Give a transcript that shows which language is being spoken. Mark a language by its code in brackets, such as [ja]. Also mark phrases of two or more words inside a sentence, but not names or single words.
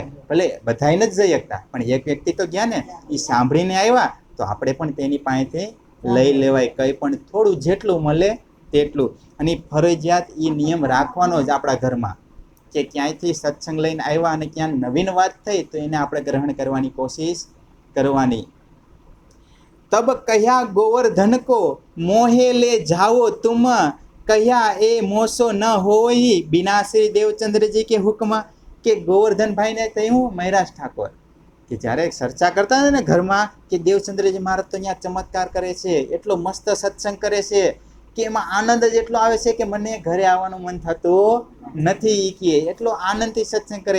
[gu] ભલે બધાય નથી જઈ શકતા પણ એક વ્યક્તિ તો ગયા ને, એ સાંભળીને આવ્યા તો આપણે પણ તેની પાસેથી લઈ લેવાય, કંઈ પણ થોડું જેટલું મળે તેટલું. અને ફરજિયાત એ નિયમ રાખવાનો જ આપણા ઘરમાં કે ક્યાંયથી સત્સંગ લઈને આવ્યા અને ક્યાં નવીન વાત થઈ તો એને આપણે ગ્રહણ કરવાની કોશિશ કરવાની. [bra] तब कह्या गोवर्धन को मोहे ले जाओ तुम, कह्या ए मोसो न होई बिना श्री देवचंद्र जी के हुक्म. [gu] કે ગોવર્ધનભાઈ ને કહ્યું મહેરાજ ઠાકોર કે જ્યારે ચર્ચા કરતા હતા ને ઘરમાં કે દેવચંદ્રજી મહારાજ તો અહીંયા ચમત્કાર કરે છે, એટલો મસ્ત સત્સંગ કરે છે કે એમાં આનંદ જ એટલો આવે છે કે મને ઘરે આવવાનું મન થતું નથી, કે એટલો આનંદથી સત્સંગ કરે.